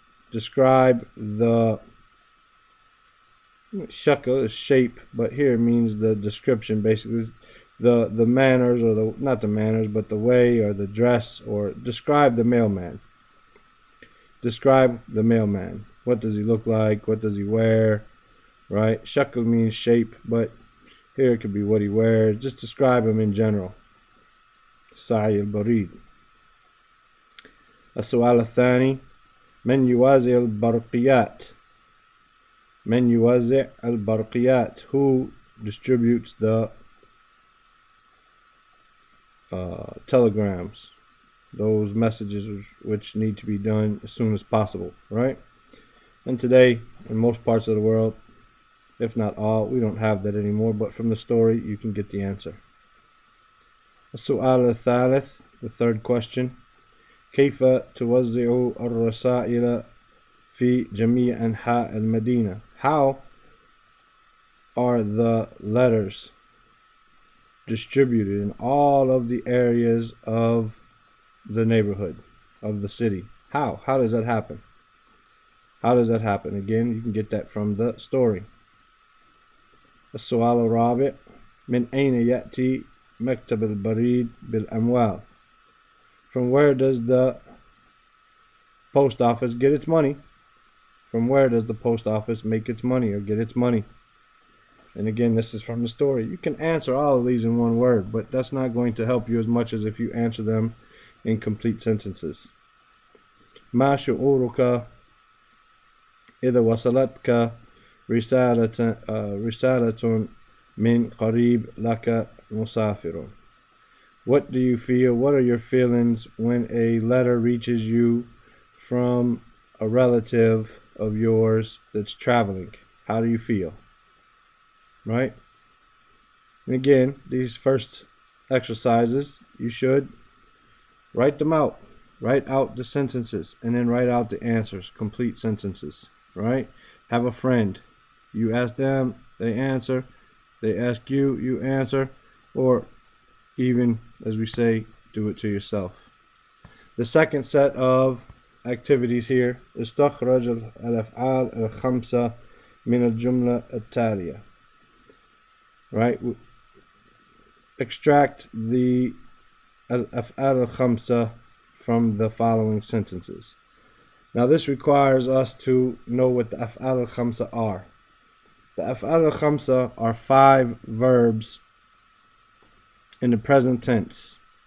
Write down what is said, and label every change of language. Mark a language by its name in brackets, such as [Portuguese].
[English] Describe the shakl is shape, but here it means the description, basically the manners, or the not the manners, but the way or the dress, or describe the mailman. Describe the mailman. What does he look like? What does he wear? Right? Shakl means shape, but here it could be what he wears. Just describe him in general. [Arabic] Sa'i al-Barid. السؤال الثاني من يوزع البرقيات. من يوزع البرقيات, [English] who distributes the telegrams, those messages which need to be done as soon as possible, right? And today, in most parts of the world, if not all, we don't have that anymore, but from the story you can get the answer. [Arabic] السؤال الثالث, [English] the third question. [Arabic] كيف توزع الرسائل في جميع أنحاء المدينة. [English] How are the letters distributed in all of the areas of the neighborhood, of the city? How does that happen? How does that happen? Again, you can get that from the story. [Arabic] السؤال الرابع من أين يأتي مكتب البريد بالأموال. [English] From where does the post office get its money? From where does the post office make its money or get its money? And again, this is from the story. You can answer all of these in one word, but that's not going to help you as much as if you answer them in complete sentences. [Arabic] ما شعورك إذا وصلتك رسالة من قريب لك مسافر. [English] What do you feel? What are your feelings when a letter reaches you from a relative of yours that's traveling? How do you feel? Right? And again, these first exercises, you should write them out. Write out the sentences and then write out the answers, complete sentences. Right? Have a friend. You ask them, they answer. They ask you, you answer. Or even, as we say, do it to yourself. The second set of activities here. [Arabic] استخرج الأفعال الخمسة من الجملة التالية. [English] Right? Extract the الأفعال الخمسة from the following sentences. Now this requires us to know what the أفعال الخمسة are. The أفعال الخمسة are 5 verbs in the present tense.